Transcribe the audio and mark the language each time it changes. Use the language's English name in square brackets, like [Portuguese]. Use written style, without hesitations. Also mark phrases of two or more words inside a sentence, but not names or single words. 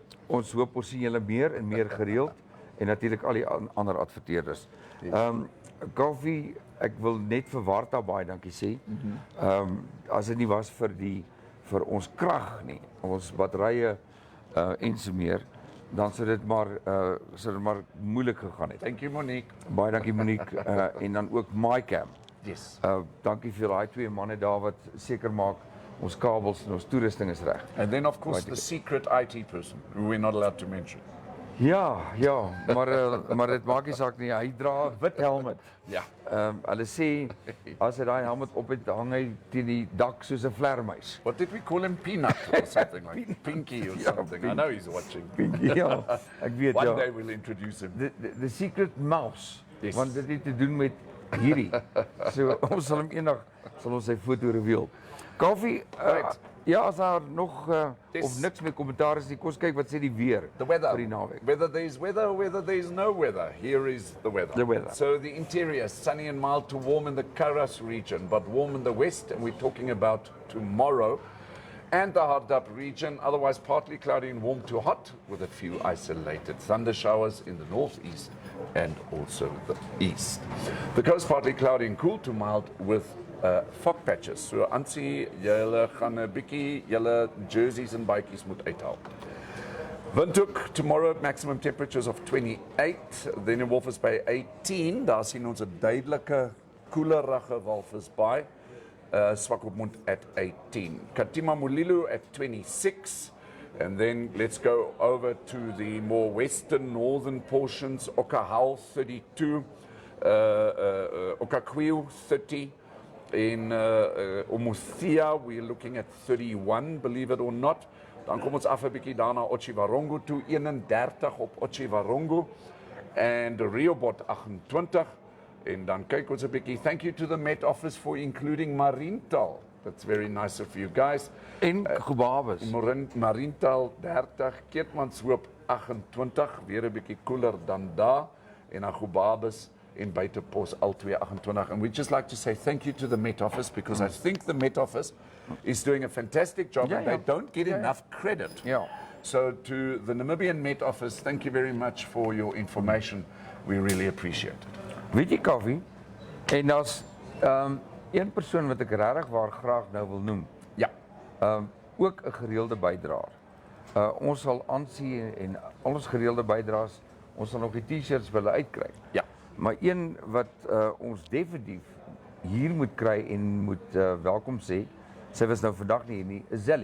[Afrikaans] ons hoop ons sien julle meer en meer gereeld en natuurlik al die ander adverteerders. Kaufeee, ek wil net vir Warta baie dankie sê. As dit nie was vir ons krag nie, ons batterye en so meer, dan sou dit maar moeilik gegaan het. [English] Thank you, Monique. [Afrikaans] Baie dankie Monique en dan ook MyCam. [English] Yes. [Afrikaans] Dankie vir daai twee manne daar wat seker maak ons kabels en ons toerusting is reg. [English] And then of course the secret IT person who we're not allowed to mention. [Afrikaans] Ja, maar dit maak nie saak nie. Hy dra 'n wit helmet. Ja. Hulle sê as hy daai helmet op het, hang hy teen die dak soos 'n vlermuis. [English] What did we call him? Peanut or something like Pinky or something. I know he's watching. Pinky, [Afrikaans] ja. Ek weet ja. [English] One day we'll introduce him. The secret mouse. Yes. [Afrikaans] Want dit het te doen met hierdie. So ons sal hom eendag sy foto reveal. Kaufeee, ja, as daar nog of niks meer kommentaar is nie, kom ons kyk wat sê die weer vir die naweek. [English] Whether there's weather or whether there's no weather, here is the weather. The weather. So the interior, sunny and mild to warm in the Karas region, but warm in the west, and we're talking about tomorrow. And the Hardap region, otherwise partly cloudy and warm to hot, with a few isolated thunder showers in the northeast and also the east. The coast partly cloudy and cool to mild with fog patches. [Afrikaans] So Ansie, julle gaan 'n bietjie julle jerseys en bytjies moet uithaal. [English] Windhoek tomorrow maximum temperatures of 28, then in Walvis Bay 18. [Afrikaans] Daar sien ons 'n duidelike koelerige Walvis Bay. [English] Swakopmund at 18. Katima Mulilo at 26. And then let's go over to the more western northern portions. Okahau 32. Okakwiu 30. In Omuthia, we're looking at 31, believe it or not. [Afrikaans] Dan kom ons af 'n bietjie daarna Otjiwarongo toe, 31 op Otjiwarongo. And Rehoboth 28. En dan kyk ons 'n bietjie. [English] Thank you to the Met Office for including Mariental. That's very nice of you guys. [Afrikaans] En Gobabis. Mariental 30, Keetmanshoop 28, weer 'n bietjie koeler dan daar. En dan Gobabis en Buitepos al 28. [English] And we'd just like to say thank you to the Met Office because I think the Met Office is doing a fantastic job and they don't get enough credit. Ja. So to the Namibian Met Office, thank you very much for your information. We really appreciate it. [Afrikaans] Weet jy Kaufeee? En daar's een persoon wat ek regtig waar graag nou wil noem. Ja. Ook 'n gereelde bydraer. Ons sal aansien en al ons gereelde bydraers, ons sal nog die T-shirts wille uitkry. Ja. Maar een wat ons definitief hier moet kry en moet welkom sê, sy was nou vandag nie hier nie, is Zelly.